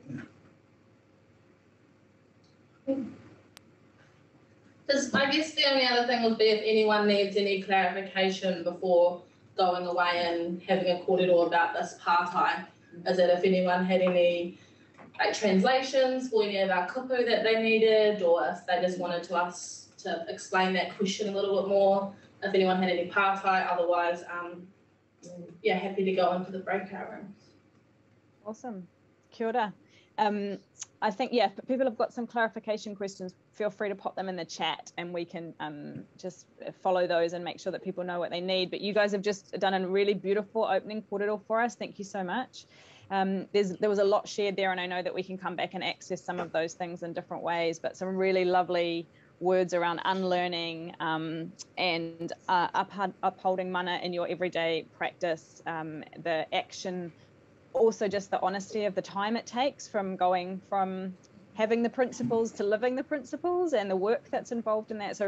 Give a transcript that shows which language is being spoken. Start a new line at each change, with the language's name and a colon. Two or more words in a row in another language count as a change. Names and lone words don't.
English: I guess the only other thing would be if anyone needs any clarification before going away and having a kōrero about this pātai, is that if anyone had any translations for any of our kupu that they needed, or if they just wanted us to explain that question a little bit more, if anyone had any pātai, otherwise, happy to go into the breakout rooms. Awesome. Kia ora. I think, if people have got some clarification questions, feel free to pop them in the chat, and we can just follow those and make sure that people know what they need. But you guys have just done a really beautiful opening kōrero for us. Thank you so much. There was a lot shared there, and I know that we can come back and access some of those things in different ways, but some really lovely words around unlearning and upholding mana in your everyday practice, the action, also just the honesty of the time it takes from going from having the principles to living the principles, and the work that's involved in that.